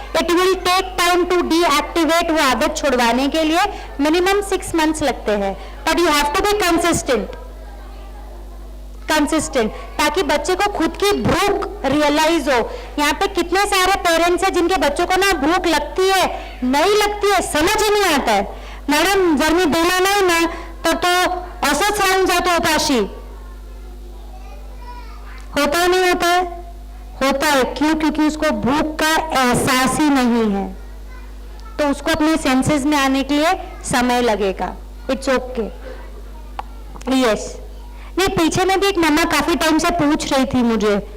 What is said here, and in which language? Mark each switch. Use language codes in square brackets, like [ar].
[en] it will take time to deactivate [hi] वो आदत छुड़वाने के लिए मिनिमम 6 मंथ्स लगते हैं, [en] but you have to be consistent, [hi] ताकि बच्चे को खुद की भूख रियलाइज हो। यहाँ पे कितने सारे पेरेंट्स हैं जिनके बच्चों को ना भूख लगती है, नहीं लगती है, समझ ही नहीं आता है। [mr] मॅडम जर मी दिला नाही ना तर तो असंच राहून जातो उपाशी। [hi] होता है नहीं होता है? होता है। क्यों? क्योंकि उसको भूख का एहसास ही नहीं है, तो उसको अपने सेंसेस में आने के लिए समय लगेगा। [en] It's okay. [hi] यस, नहीं पीछे में भी एक मम्मा काफी टाइम से पूछ रही थी मुझे।